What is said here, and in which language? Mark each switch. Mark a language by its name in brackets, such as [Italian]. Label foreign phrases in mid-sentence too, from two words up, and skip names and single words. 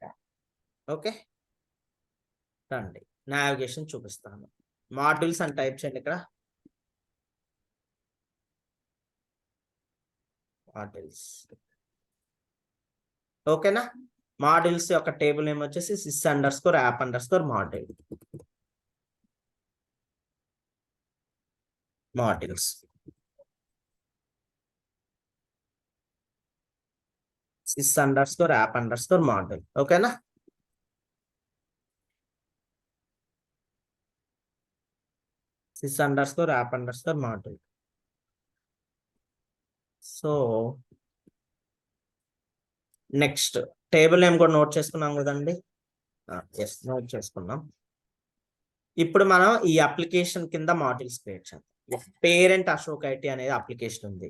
[Telugu] ఓకే, రండి నావిగేషన్ చూపిస్తాను. మాడ్యూల్స్ అని టైప్ చేయండి ఇక్కడ. మాడ్యూల్స్. ఓకేనా? మాడ్యూల్స్ యొక్క [English] table name [Telugu] వచ్చేసి sys_app_module. మాడ్యూల్స్. sys_app_module. ఓకేనా? sys_app_module. [English] so next table name [Telugu] కూడా నోట్ చేసుకున్నాం కదండి. ఎస్, నోట్ చేసుకున్నాం. ఇప్పుడు మనం ఈ అప్లికేషన్ కింద [English] modules create [Telugu] చేద్దాం. పేరెంట్ అశోక్ ఐటీ అనేది అప్లికేషన్ ఉంది.